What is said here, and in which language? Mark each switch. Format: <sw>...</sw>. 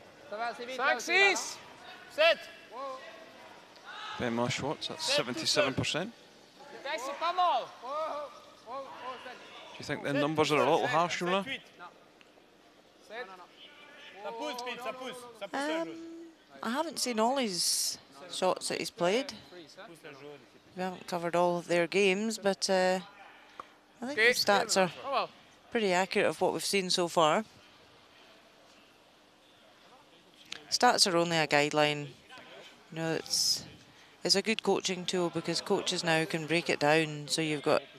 <fr>Ça va assez vite. 5, 6, 7.</fr> <en>Ben Schwartz, that's 77%.</en> <fr>Kijk, c'est pas mal.</fr> <en>Do you think the numbers are a little harsh, Runa?</en> <fr>Ça pousse, Pete, ça pousse. Ça pousse la jaune.</fr> <en>I haven't seen all his shots that he's played. We haven't covered all of their games, but I think the stats are pretty accurate of what we've seen so far. Stats are only a guideline. You know, it's a good coaching tool because coaches now can break it down so you've got</en>